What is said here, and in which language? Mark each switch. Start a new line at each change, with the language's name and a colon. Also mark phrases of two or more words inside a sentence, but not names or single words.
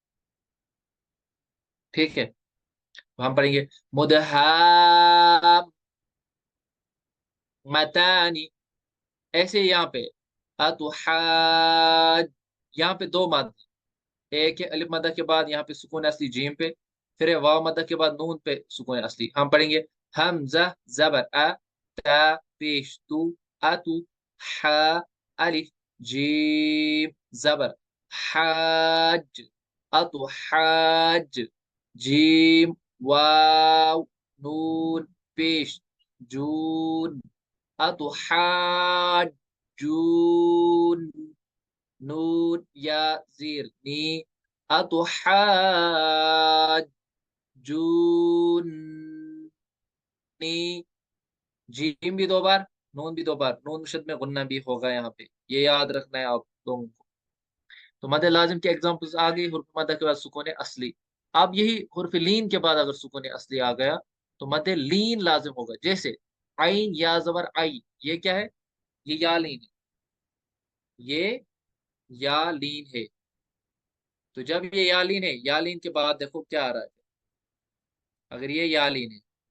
Urdu: ٹھیک ہے، تو ہم پڑھیں گے مدہام متانی، ایسے یہاں پہ اتحاد، یہاں پہ دو مد، ایک ہے الف مدہ کے بعد یہاں پہ سکون اصلی جیم پہ، پھر ہے واو مدہ کے بعد نون پہ سکون اصلی، ہم پڑھیں گے حمزہ زبر ا، تا پیش تو، اتو، ح الف جیم زبر حاج، اتو حاج، جیم واو نون پیش جون، اتو حاجون، نون یا زیر نی، اتحاجونی، جیم بھی 2 بار، نون بھی 2 بار، نون مشد میں غنہ بھی ہوگا یہاں پہ، یہ یاد رکھنا ہے آپ لوگوں کو۔ تو مد لازم کے ایگزامپلس آ گئی، حرف مدہ کے بعد سکون اصلی، اب یہی حرف لین کے بعد اگر سکون اصلی آ گیا تو مد لین لازم ہوگا، جیسے عین یا زبر آئی، یہ کیا ہے، یہ یا لین ہے، یہ یا لین ہے، تو جب یہ یالین ہے، یالین کے بعد دیکھو کیا آ رہا ہے، اگر یہ یالین ہے،